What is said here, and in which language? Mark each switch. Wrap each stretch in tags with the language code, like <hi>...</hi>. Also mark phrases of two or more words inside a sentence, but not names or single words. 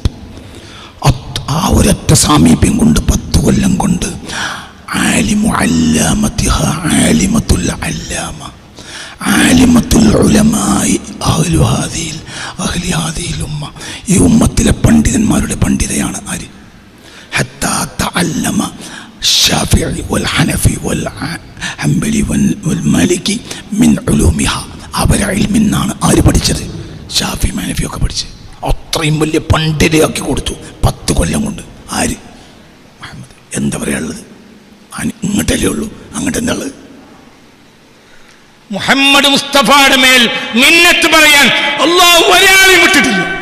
<ml>ആ ഒരൊറ്റ സാമീപ്യം കൊണ്ട് 10 കൊല്ലം കൊണ്ട്</ml> <ar>عالم علامتها عالمة العلامة عالمة علماء أهل هذه الأمة.</ar> <ml>ഈ ഉമ്മത്തിലെ പണ്ഡിതന്മാരുടെ പണ്ഡിതയാണ് ആര്?</ml> <ar>حتى تعلم الشافعي والحنفي والحنبلي والمالكي من علومها.</ar> <ml>അവരെ ഇൽമിൽ നിന്നാണ് ആര് പഠിച്ചത്? ഷാഫി, ഹനഫി ഒക്കെ പഠിച്ചത്. അത്രയും വലിയ പണ്ഡിതയാക്കി കൊടുത്തു 10 കൊല്ലം കൊണ്ട്. ആര്? മുഹമ്മദ്. എന്താ പറയാനുള്ളത്? ഇങ്ങോട്ടല്ലേ ഉള്ളൂ, അങ്ങോട്ട് എന്താ ഉള്ളത്? മുഹമ്മദ് മുസ്തഫയുടെ മേൽ മിന്നത്ത് പറയാൻ അല്ലാഹു ഒരാളെയും വിട്ടിട്ടില്ല.</ml>